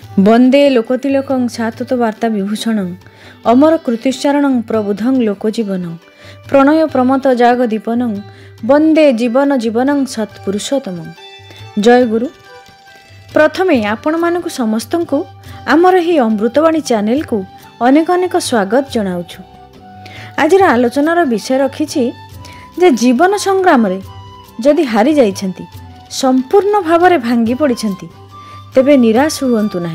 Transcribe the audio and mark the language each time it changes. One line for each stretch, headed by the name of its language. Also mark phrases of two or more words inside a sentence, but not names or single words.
Sanskrit: वंदे लोकतिलकं सातत वार्ता विभूषणं अमर कृतिश्चारणं प्रबुधं लोकजीवनं प्रणय प्रमत जागदीपनं वंदे जीवन जीवनं सत्पुरुषोत्तमं।
Odia: ଜୟ ଗୁରୁ। ପ୍ରଥମେ ଆପଣ ମାନଙ୍କୁ ସମସ୍ତଙ୍କୁ ଆମର ଏହି ଅମୃତବାଣୀ ଚ୍ୟାନେଲ କୁ ଅନେକ ଅନେକ ସ୍ୱାଗତ ଜଣାଉଛୁ। ଆଜିର ଆଲୋଚନାର ବିଷୟ ରଖିଛି ଯେ ଜୀବନ ସଂଗ୍ରାମ ରେ ଯଦି ହାରି ଯାଇଛନ୍ତି, ସମ୍ପୂର୍ଣ୍ଣ ଭାବରେ ଭାଙ୍ଗି ପଡ଼ିଛନ୍ତି, ତେବେ ନିରାଶ ହୁଅନ୍ତୁ ନାହିଁ।